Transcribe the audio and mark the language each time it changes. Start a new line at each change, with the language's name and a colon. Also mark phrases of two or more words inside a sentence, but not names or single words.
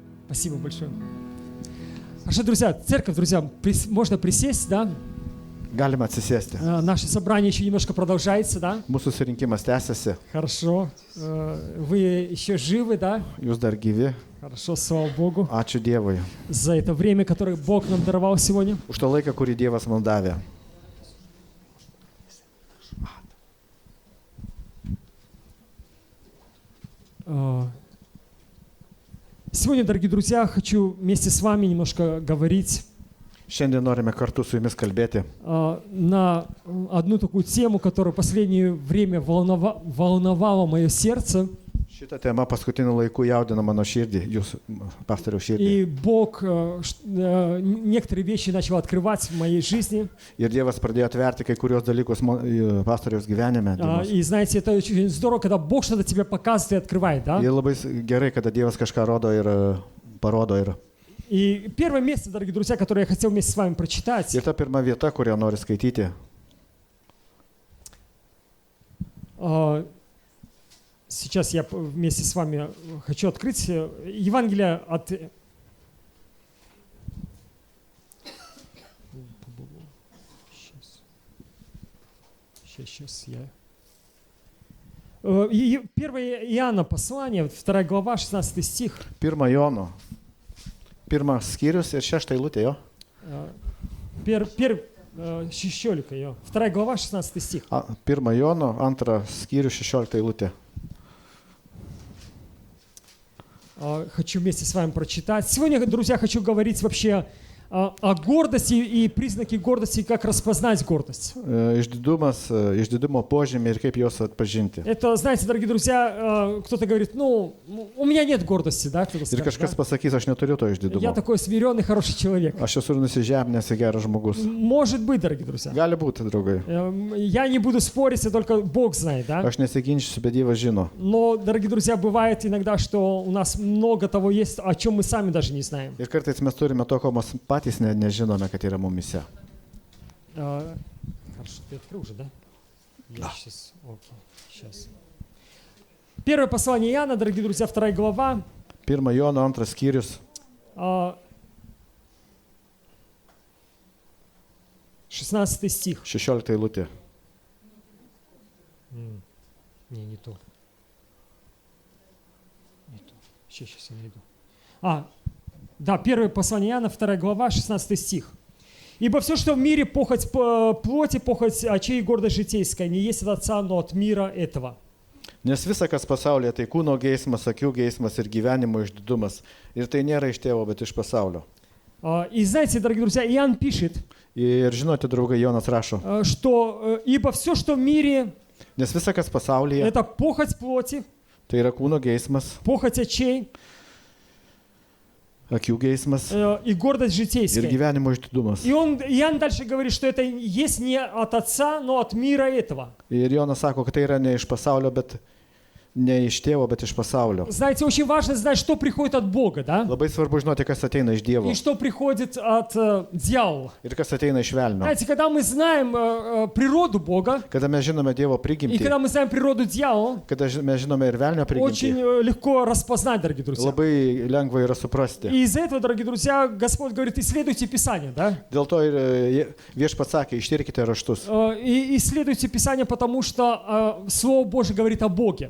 Russian: Спасибо большое. Хорошо, друзья, церковь, друзья, можно присесть, да?
Lithuanian: Galima atsisėsti.
Russian: Наше собрание еще немножко продолжается, да?
Lithuanian: Mūsų susirinkimas tęsiasi.
Russian: Хорошо. Вы еще живы, да?
Lithuanian: Jūs dar gyvi.
Russian: Хорошо, слава Богу.
Lithuanian: Ačiū Dievui.
Russian: За это время, которое Бог нам даровал сегодня.
Lithuanian: Už tą laiką, kurį Dievas man davė.
Russian: Сегодня, дорогие друзья, хочу вместе с вами немножко говорить
Lithuanian: Šiandien norime kartu su jumis kalbėti
Russian: на одну такую тему, которая в последнее время волновала мое сердце.
Lithuanian: Šitą temą paskutiniu laiku jaudina mano širdį, jūsų pastoriaus širdį.
Russian: И Бог некоторые вещи начал открывать в моей жизни.
Lithuanian: Ir Dievas pradėjo atverti kai kurios dalykus pastoriaus gyvenime.
Russian: И знаете, это очень здорово, когда Бог что-то тебе показывает и открывает, да?
Lithuanian: Ir labai gerai, kada Dievas kažką rodo ir parodo.
Russian: И первое место, дорогие друзья, которое я хотел вместе с вами прочитать.
Lithuanian: Ir ta pirma vieta, kurią noriu skaityti.
Russian: Сейчас я вместе с вами хочу открыть Евангелие от... Сейчас я... 1 Иоанна послание, 2 глава, 16 стих.
Lithuanian: 1 Jono. 1 skyrius ir 6 eilutė jo.
Russian: 2 глава, 16 стих.
Lithuanian: 1 Jono, 2 skyrius, 16 eilutė.
Russian: Хочу вместе с вами прочитать. Сегодня, друзья, хочу говорить вообще о гордости и признаки гордости, как распознать гордость.
Lithuanian: Išdidumo požymiai ir kaip juos atpažinti.
Russian: Это, знаете, дорогие друзья, кто-то говорит, ну, у меня нет гордости, да, кто-то
Lithuanian: Ir
Russian: скажет,
Lithuanian: kažkas
Russian: да?
Lithuanian: pasakys, aš neturiu to
Russian: Я
Lithuanian: išdidumo.
Russian: такой смиренный, хороший человек.
Lithuanian: Aš esu nusižeminęs ir geras žmogus.
Russian: Может быть, дорогие друзья.
Lithuanian: Gali būti, draugai.
Russian: Я не буду спорить, только Бог знает, да?
Lithuanian: Aš nesiginčysiu, bet Dievas žino.
Russian: Но, дорогие друзья, бывает иногда, что у нас много того есть, о чем мы сами даже не знаем.
Lithuanian: Ir kartais mes turime to, ko mes patys nežinome, kad yra mumise.
Russian: Хорошо, ты открыл уже, да? Я сейчас, окей, сейчас. Первое послание Иоанна, дорогие друзья, 2 глава.
Lithuanian: 1 Jono, 2 skyrius.
Russian: 16 стих.
Lithuanian: 16 eilutė.
Russian: Не то. Не то. Сейчас я найду. Да, первое послание Иоанна, 2 глава, 16 стих. «Ибо все, что в мире, похоть плоти, похоть очей и гордость житейская, не есть от Отца, но от мира этого».
Lithuanian: Nes visa, kas pasaulyje, tai kūno geismas, akių geismas ir gyvenimo išdidumas. Ir tai nėra iš tėvo, bet iš pasaulio.
Russian: И знаете, дорогие друзья, Иоанн пишет,
Lithuanian: Ir žinote, draugai, Jonas rašo,
Russian: что «ибо все, что в мире,
Lithuanian: nes visa, kas pasaulyje,
Russian: это похоть плоти,
Lithuanian: tai yra kūno geismas,
Russian: похоть очей
Lithuanian: akių geismas
Russian: и гордость
Lithuanian: ir
Russian: житейская».
Lithuanian: gyvenimo išdidumas.
Russian: И Иоанн дальше говорит, что это есть не от Отца, но от мира этого.
Lithuanian: Ir Jonas sako, kad tai yra ne iš pasaulio, bet ne iš tėvo, bet iš pasaulio.
Russian: Знаете, очень важно знать, что приходит от Бога, да?
Lithuanian: Labai svarbu žinoti, kas ateina iš Dievo
Russian: И что приходит от дьявола.
Lithuanian: ir kas ateina iš velnio.
Russian: Знаете, когда мы знаем природу Бога,
Lithuanian: Kada mes žinome Dievo
Russian: и
Lithuanian: prigimtį,
Russian: когда мы знаем природу дьявола,
Lithuanian: kada mes žinome ir velnio
Russian: очень
Lithuanian: prigimtį,
Russian: легко распознать, дорогие друзья.
Lithuanian: labai lengva yra suprasti.
Russian: И из-за этого, дорогие друзья, Господь говорит, исследуйте Писание, да?
Lithuanian: Dėl to ir Viešpats sakė, ištirkite raštus.
Russian: И исследуйте Писание, потому что Слово Божие говорит о Боге.